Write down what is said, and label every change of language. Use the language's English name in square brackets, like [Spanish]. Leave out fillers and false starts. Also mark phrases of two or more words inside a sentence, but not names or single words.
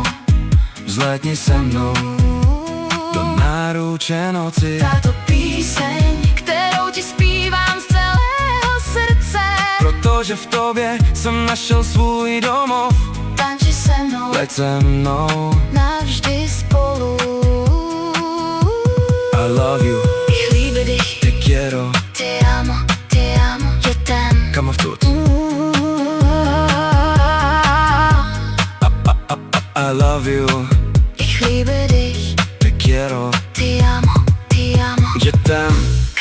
[Czech] vzlétni se mnou do náruče noci. Tato píseň, kterou ti zpívám z celého srdce, Protože v tobě jsem našel svůj domov, tanči se mnou, leď se mnou. navždy spolu. [English] I love you, [German] Ich liebe dich, [Spanish] te quiero, te amo, [French] je t'aime. [Spanish] come тут. I love you, Ich liebe dich, te quiero, te amo, [French] je t'aime.